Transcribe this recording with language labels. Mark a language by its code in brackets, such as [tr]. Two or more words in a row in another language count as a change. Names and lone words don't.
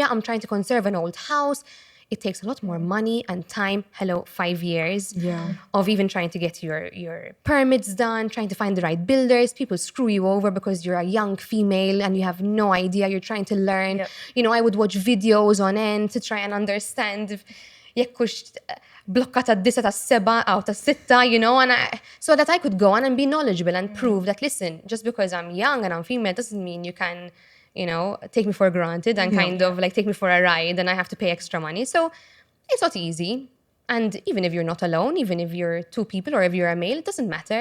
[en] I'm trying to conserve an old house. It takes a lot more money and time. 5 years of even trying to get your permits done, trying to find the right builders. People screw you over because you're a young female and you have no idea. You're trying to learn. I would watch videos on end to try and understand if [mt] jekkux blokkata d-disa ta' seba aw ta' sitta, [en] and so that I could go on and be knowledgeable and prove that, listen, just because I'm young and I'm female doesn't mean you can, take me for granted and kind of take me for a ride and I have to pay extra money. So it's not easy. And even if you're not alone, even if you're two people or if you're a male, it doesn't matter.